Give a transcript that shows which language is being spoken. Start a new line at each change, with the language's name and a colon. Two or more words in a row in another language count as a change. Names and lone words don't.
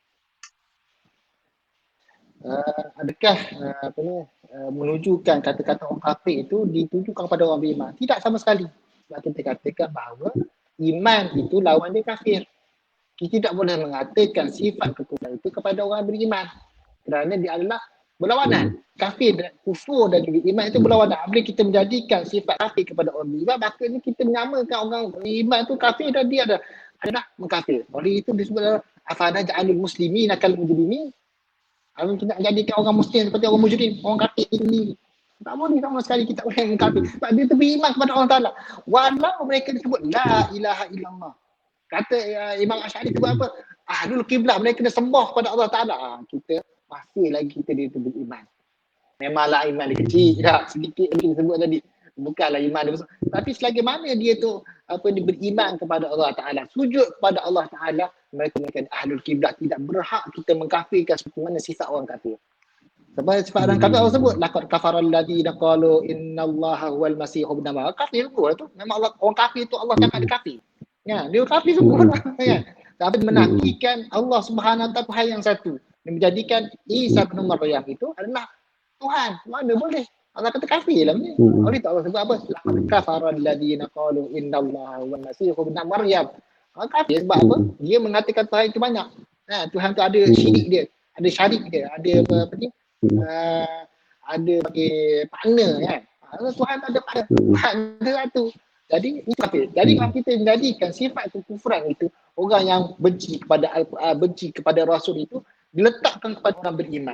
Malay: Adakah menunjukkan kata-kata orang kafir itu ditujukan kepada orang beriman? Tidak sama sekali. Sebab kita katakan bahawa iman itu lawan dia kafir. Kita tidak boleh mengatakan sifat kekufuran itu kepada orang beriman. Kerana dia adalah berlawanan. Kafir dan kufur dan juga iman itu berlawanan. Bila kita menjadikan sifat kafir kepada orang beriman, maka ini kita menyamakan orang beriman itu kafir dan dia adalah mengkafir. Oleh itu disebut
Arabic: أفنجعل المسلمين كالمجرمين.
Malay: Kita jadikan orang muslim seperti orang mujrim, orang kafir itu sendiri. Tak boleh sama sekali kita boleh mengkafir. Sebab dia tu beriman kepada Allah Ta'ala. Walau mereka disebut
Arabic: لا إله إلا الله.
Malay: Kata Imam Asy'ari itu apa?
Arabic: أهل القبلة,
Malay: mereka kena sembah kepada Allah Ta'ala. Kita masih lagi kita dia tu beriman. Memanglah iman dia kecil tak? Sedikit lagi disebut tadi. Bukanlah iman dia besar. Tapi selagi mana dia tu dia beriman kepada Allah Ta'ala, sujud kepada Allah Ta'ala, mereka
Arabic: أهل القبلة,
Malay: tidak berhak kita mengkafirkan seperti mana sifat orang kafir. Sebab sifat orang kafir Allah sebut
Arabic: لقد كفر الذين قالوا إن الله هو المسيح ابن مريم.
Malay: Kafir pun tu. Memang Allah, orang kafir tu Allah cakap dia kafir. Ya, dia kafir semua ya. Tapi menafikan Allah Subhanahu wa taala Tuhan yang satu. Dia menjadikan Isa bin Maryam itu adalah Tuhan. Mana boleh? Allah kata kafir lah ni. Oleh tak Allah sebut apa?
Arabic: لقد كفر الذين قالوا إن الله هو المسيح ابن مريم.
Malay: Kafir sebab apa? Dia mengatakan Tuhan itu banyak. Tuhan tu ada syirik dia, ada syarik dia, ada apa ni? Ada bagi partner kan. Tuhan tak ada partner. Tuhan dia satu. Jadi itu kafir. Jadi kalau kita menjadikan sifat kekufuran itu, orang yang benci kepada Al-Quran, benci kepada Rasul itu diletakkan kepada orang beriman.